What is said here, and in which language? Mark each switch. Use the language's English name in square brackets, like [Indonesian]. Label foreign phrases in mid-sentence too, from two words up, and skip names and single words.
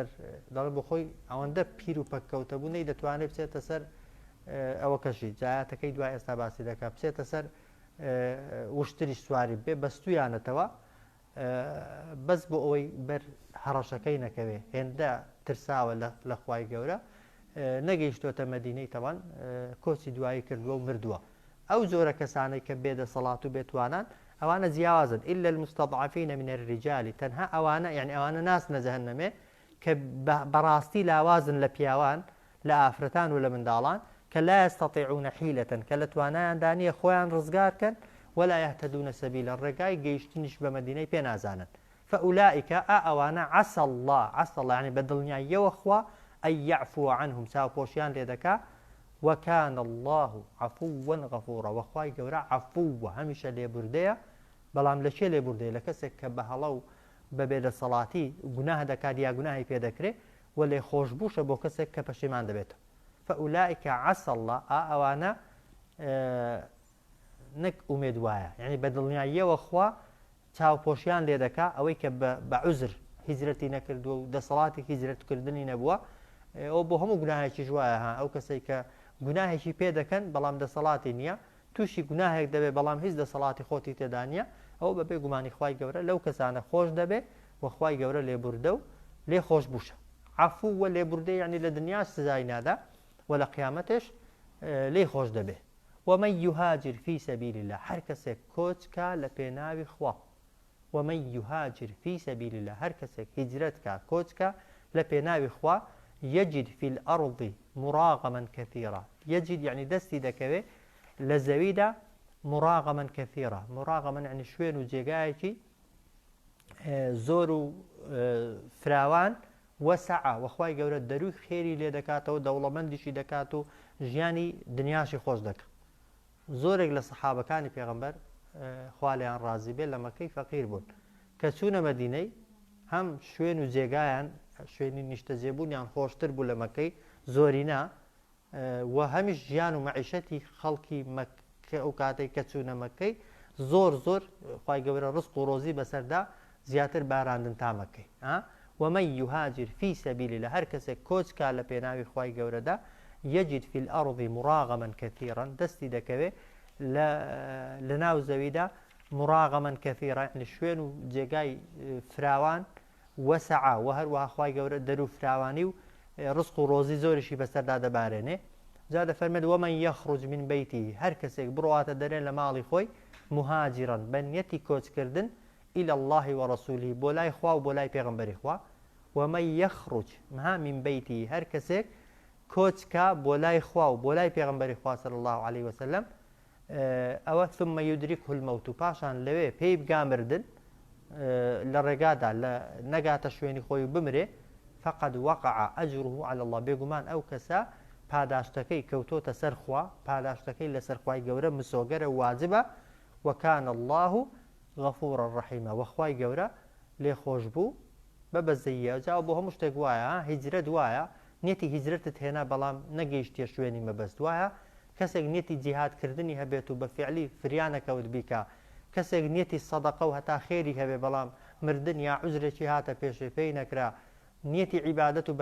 [Central Kurdish] دەڵێ بۆ خۆی ئەوەندە پیر و پەککەوتە بوو نەی دەتوانێت بچێتە سەر ئەوە کەشی جایاتەکەی دوای ئێستا باسی دەکات بچێتە سەر وشتری سواری بێ بەستویانەتەوە بەس بۆ ئەوەی بەر هەڕەشەکەی نەکەوێ هێندە ترساوە لە خوای گەورە نەگەیشتۆتە مەدینەی تەوان کۆچی دوایی کردووە و مردووە ئەو زۆرە کەسانەی کە بێدەسەڵات و بێتوانان ئەوانە جیاوازن [Arabic] إلا المستضعفين من الرجال [Central Kurdish] تەنها ئەوانە یعنی ئەوانە ناسنە جەهەنەمێ کە بەڕاستی لاوازن لە پیاوان لە ئافرەتان و لە منداڵان کە [Arabic] لا يستطيعون حيلة [Central Kurdish] کە لە توانایاندا نییە خۆیان ڕزگارکەن [Arabic] ولا يهتدون سبيلا [Central Kurdish] ڕێگای گەیشتنیش بە مەدینەی پێ نازانن فأولئك ئەوانە [Arabic] عسى الله [Central Kurdish] يعني بەدڵنیاییەوە خوا [Arabic] أن يعفو عنهم [Central Kurdish] چاوپۆشیان لێ دەکا [Arabic] وكان الله عفوا غفورا [Central Kurdish] وخوای گەورە عفووە هەمیشە لێبوردەیە بەڵام لە چێ لێبوردەیە لە کەسێک کە بە هەڵە و بە بێدەسەڵاتی گوناه دەکات یا گوناهی پێ دەکرێت و لێ خۆشببووشە بۆ کەسێک کە پەشیمان دەبێتەوە [Arabic] فأولئك عسى الله [Central Kurdish] ئەوانە نەک ئومێد وایە یعنی بەدڵنیاییەوە خوا چاوپۆشیان لێ دەکا ئەوەی کە بە عوزر هیجرەتی نەکردووە و دەسەڵاتی هیجرەتکردنی نەبووە ئەو بۆ هەموو گوناهێکی جوایە ها ئەو کەسێک کە گوناهێکی پێ دەکەن بەڵام دەسەڵاتی نییە تووشی گوناهێک دەبێت بەڵام هیچ دەسەڵاتی خۆتی تێدا نییە ئەو بەبێ گومانی خوای گەورە لەو کەسانە خۆش دەبێت وەخوای گەورە لێبوردە و لێ خۆش بووشە عفووە لێبوردە یعنی لە دنیا سزای نادا و لە قیامەتش لێ خۆش دەبێت [Arabic] ومن يهاجر في سبيل الله [Central Kurdish] هەر کەسێک کۆچکە لە پێناوی خوا [Arabic] ومن يهاجر في سبيل الله [Central Kurdish] هەر کەسێک هیجرەتکە کۆچکە لە پێناوی خوا [Arabic] يجد في الأرض مراغما كثيرا يجد [Central Kurdish] يعني دەستی دەکەوێت لە زەویدا [Arabic] مراغما كثيرا مراغما [Central Kurdish] يعني شوێن و جێگایەکی زۆر و فراوان وەسعە وەخوای گەورە دەروی خێری لێ دەکاتەوە دەوڵەمەندیشی دەکات و ژیانی دنیاشی خۆش دەکات زۆرێک لە سەحابەکانی پێغەمبەر خوا لێیان ڕازی بێت لە مەکەی فەقیر بوون کە چوونە مەدینەی هەم شوێن و جێگایان شوێنی نیشتەجێبوونیان خۆشتر بوو لە مەکەی زۆرینا و هەمیش ژیان و مەعیشەتی خەڵکی ئەو کاتێک کە چوونە مەکەی زۆر خوای گەورە ڕزق و ڕۆزی بەسەردا زیاتر باراندن تا مەکەی [Arabic] ومن يهاجر في سبيل الله [Central Kurdish] هەر کەسێک کۆچکە لە پێناوی خوای گەورەدا [Arabic] يجد في الأرض مراغما كثيرا [Central Kurdish] دەستی دەکەوێت لە ناو زەویدا [Arabic] مراغما كثيرا [Central Kurdish] يعني شوێن و جێگای فراوان وەسعە و هەروەها خوای گەورە دەرو فراوانی و ڕزق و ڕۆزی زۆریشی بەسەردا دەبارێنێ جا دەفەرمێت [Arabic] ومن يخرج من بيته [Central Kurdish] هەر کەسێک بڕواتە دەرێن لە ماڵی خۆی مهاجرا بە نیەتی کۆچکردن [Arabic] إلى الله ورسوله [Central Kurdish] بۆ لای خوا و بۆ لای پێغەمبەری خوا [Arabic] ومن يخرج من بيته [Central Kurdish] هەر کەسێک کۆچکە بۆ لای خوا و بۆ لای پێغەمبەری خوا [Arabic] صلی الله عليه وسلم [Central Kurdish] ئەوە [Arabic] ثم يدركه الموت [Central Kurdish] پاشان لەوێ پێی بگا مردن لە ڕێگادا نەگاتە شوێنی خۆی بمرێ [Arabic] فقد وقع أجره على [Central Kurdish] الله بێگومان ئەو کەسە پاداشتەکەی کەوتۆتە سەر خوا پاداشتەکەی لەسەر خوای گەورە مسۆگەرە واجبە [Arabic] وكان الله غفورا رحيما [Central Kurdish] وخوای گەورە لێ خۆش بوو بە بەزەیە جاوە بۆ هەموو شتێک وایە هیجرەت وایە نیەتی هیجرەتت هێنا بەڵام نەگەیشتیە شوێنی مەبەست وایە کەسێک نیەتی جیهادکردنی هەبێت و بە فعلی فریانەکەوت بیکە کەسێک نیەتی سەدەقە و هەتا خێری هەبێ بەڵام مردن یا عوزرێکی هاتە پێشێ پێی نەکرا نیەتی عیبادەت و